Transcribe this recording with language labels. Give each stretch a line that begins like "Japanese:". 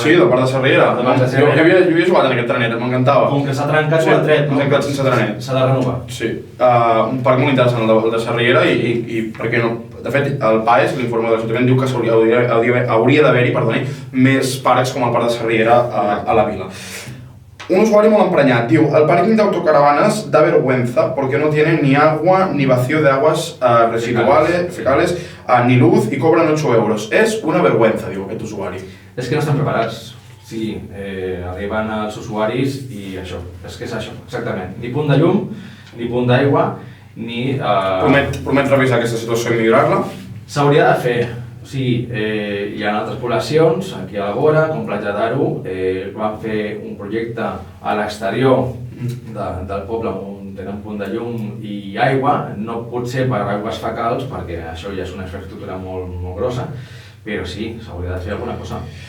Catalan: Sí, del parc de Sarriera. Jo havia jugat en aquest trenet, m'encantava. Com que s'ha trencat el tret, no? S'ha quedat sense trenet. S'ha de renovar. Sí. Un parc molt interessant, el de Sarriera, i per què no... De fet, el PAES, l'informe de l'Ajuntament, diu que hauria d'haver-hi més parcs com el parc de Sarriera a la vila.
Spanish: Un usuario
Catalan: molt emprenyat diu:
Spanish: el parking de autocaravanas da vergüenza porque no tiene ni agua, ni vacío de aguas residuales, fecales, ni luz y cobran 8 euros. Es una vergüenza,
Catalan: diu aquest usuari. És que no estan preparats. Sí, arriben els usuaris i això, és que és això, exactament. Ni punt de llum, ni punt d'aigua, ni... Promet revisar aquesta situació i millorar-la? S'hauria de fer. Sí, hi ha altres poblacions, aquí a la vora, com Platja d'Aro, van fer un projecte a l'exterior del poble on tenen punt de llum i aigua, no pot ser per aigües fecals, perquè això ja és una infraestructura molt grossa, però sí, s'hauria de fer alguna cosa.